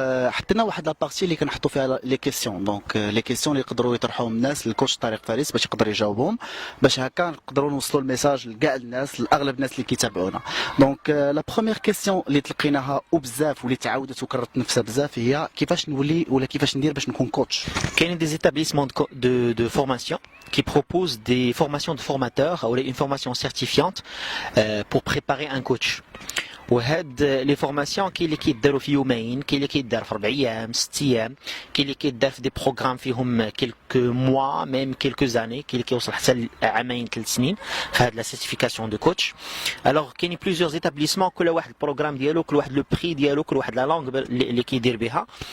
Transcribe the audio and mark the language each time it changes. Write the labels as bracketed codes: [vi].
[ar] حطينا واحد لابارتي اللي كنحطوا فيها لي كيسيون. دونك لي كيسيون اللي يقدروا يطرحوهم الناس للكوتش طارق فارس باش يقدر يجاوبهم، باش هكا نقدروا نوصلوا الميساج لكاع الناس، لاغلب الناس اللي كيتابعونا. دونك لا بروميير كيسيون اللي تلقيناها وبزاف واللي تعاودت وكررت نفسها بزاف هي كيفاش نولي ولا كيفاش ندير باش نكون كوتش. كاينين [fr] دي établissements de formation qui proposent des formations de formateurs ou une formation certifiante pour préparer un coach. [ar] وهاد لي فورماسيون كاين اللي كيداروا في يومين، كاين اللي كيدار في 4 ايام 6 ايام، كاين اللي كيدار في دي بروغرام فيهم كيلكو موا ميم كيلكو زاني، كاين اللي كيوصل حتى لعامين 3 سنين في هاد لا سيرتيفيكاسيون دو كوتش. الوغ كاينين بليزيور ايتابليسمون كل واحد البروغرام ديالو، كل واحد لو بري ديالو، كل واحد لا لونغ اللي كيدير بها.